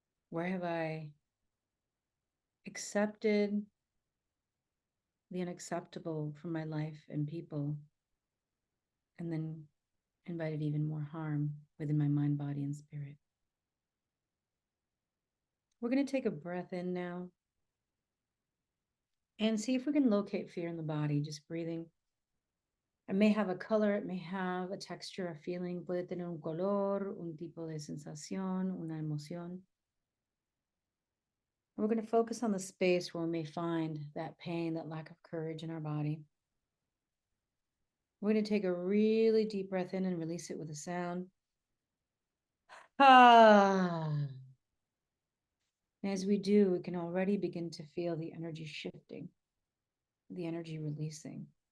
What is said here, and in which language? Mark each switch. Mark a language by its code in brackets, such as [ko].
[en] Where have I accepted the unacceptable from my life and people, and then invited even more harm within my mind, body, and spirit? We're going to take a breath in now and see if we can locate fear in the body, just breathing. It may have a color, it may have a texture, a feeling, [es] puede tener un color, un tipo de sensación, una emoción. [en] We're going to focus on the space where we may find that pain, that lack of courage in our body. We're going to take a really deep breath in and release it with a sound. Ah. And as we do, we can already begin to feel the energy shifting, the energy releasing.